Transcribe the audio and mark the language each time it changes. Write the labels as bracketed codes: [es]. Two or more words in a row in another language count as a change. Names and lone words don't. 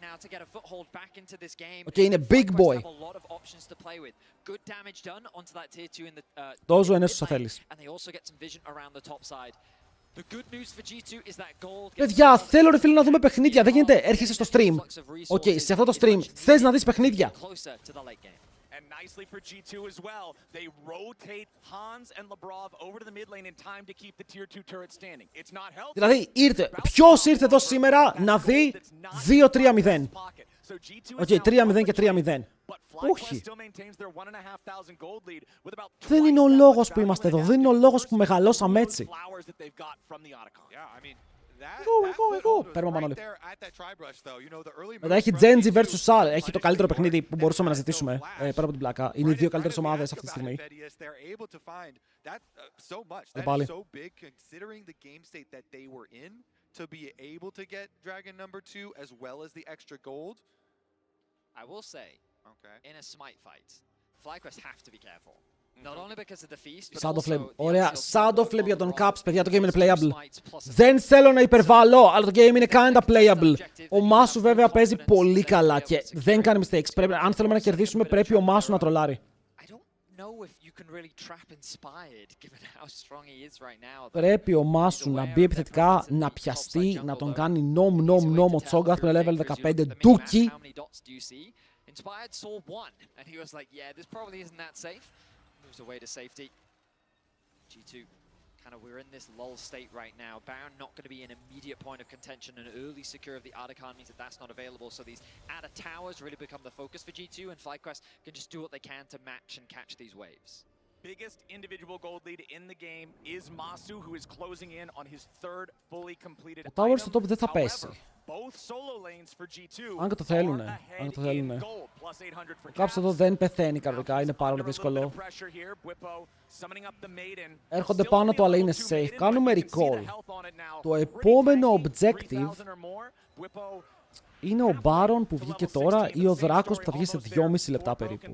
[el] Είναι [en] big boy. [el] Τόσο είναι όσο θέλεις. Παιδιά, θέλω ρε φίλε να δούμε παιχνίδια. Δεν γίνεται, έρχεσαι στο stream. Σε αυτό το stream θες να δεις παιχνίδια. [en] Nicely for G2 as well. They rotate Hans and Labrov over to the mid lane in time to keep the tier 2 turret standing. It's not healthy. [el] Δηλαδή, ποιος ήρθε εδώ σήμερα να δει 2-3-0. 3-0 και 3-0. Όχι. Δεν είναι ο λόγος που είμαστε εδώ. Δεν είναι ο λόγος που μεγαλώσαμε έτσι. Εγώ. Παίρνουμε πάνω όλοι. Μετά έχει Genji vs Sal. Έχει το καλύτερο παιχνίδι που μπορούσαμε να ζητήσουμε. Πέρα από την πλάκα. Είναι οι δύο καλύτερες ομάδες αυτή τη στιγμή. Πάλι. [en] To be able to get Dragon number 2 as well as the extra gold. I will say, in a smite fight, Flyquest have to be careful. Not only because of the feast, but Shadow also Flame. [el] Ωραία, Shadow Flame για τον Caps, παιδιά, το game είναι playable. Δεν θέλω να υπερβάλλω, αλλά το game είναι [en] kinda playable. [el] Ο Μάσου βέβαια παίζει πολύ καλά και δεν κάνει mistakes. Αν θέλουμε να κερδίσουμε, πρέπει ο Μάσου να τρολάρει. Πρέπει ο Μάσου να μπει επιθετικά, να πιαστεί, να τον κάνει nom ο Cho'Gath που είναι level 15 ντούκι. [en] Inspired saw one, and he was like, yeah, this probably isn't that safe. Moves away to safety. G2, we're in this lull state right now. Baron not going to be an immediate point of contention, and early secure of the Archon means that that's not available, so these outer towers really become the focus for G2, and Flyquest can just do what they can to match and catch these waves. Biggest individual gold lead in the game is Masu, who is closing in on his third fully completed [el] item. Tower στο top δεν θα πέσει. Αν και το θέλουνε. Ο Caps εδώ δεν πεθαίνει κανονικά, είναι πάρα πολύ δύσκολο. Έρχονται πάνω του, αλλά είναι safe. Κάνουμε recall. Το επόμενο objective είναι ο Baron που βγήκε τώρα ή ο Δράκος που θα βγει σε 2,5 λεπτά περίπου.